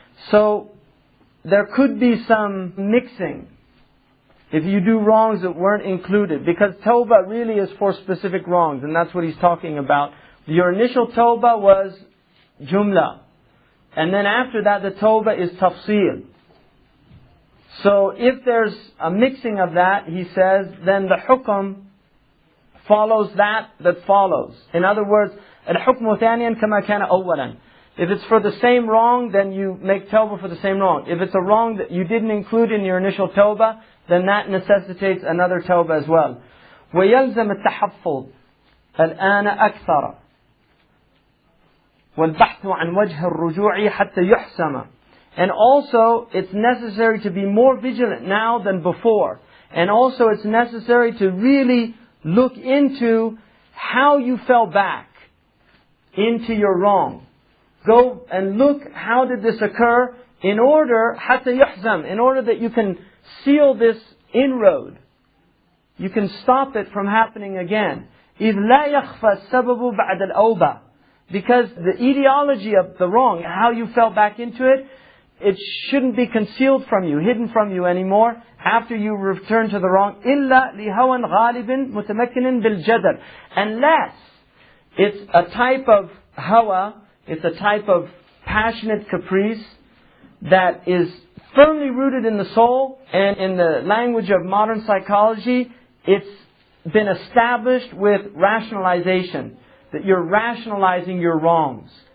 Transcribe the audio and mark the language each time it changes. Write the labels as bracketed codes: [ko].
[en] So there could be some mixing if you do wrongs that weren't included, because tawbah really is for specific wrongs, and that's what he's talking about. Your initial tawbah was jumla, and then after that the tawbah is tafsil. So if there's a mixing of that, he says, then the hukm follows that follows. In other words, [ar] الحكم ثانيا كما كان أولا. [en] If it's for the same wrong, then you make tawbah for the same wrong. If it's a wrong that you didn't include in your initial tawbah, then that necessitates another tawbah as well. [ar] ويلزم التحفظ الآن أكثر والبحث عن وجه الرجوع حتى يحسم. [en] And also, it's necessary to be more vigilant now than before. And also, it's necessary to really look into how you fell back into your wrong. Go and look, how did this occur, in order, [ar] حتى يحزم, [en] in order that you can seal this inroad. You can stop it from happening again. [ar] إذ لا يخفى السبب بعد الأوبة. [en] Because the etiology of the wrong, how you fell back into it, it shouldn't be concealed from you, hidden from you anymore after you return to the wrong. [ar] إِلَّا لِهَوًا غَالِبٍ مُتَمَكِّنٍ بِالْجَدَرِ. [en] Unless it's a type of hawa, it's a type of passionate caprice that is firmly rooted in the soul, and in the language of modern psychology, it's been established with rationalization, that you're rationalizing your wrongs.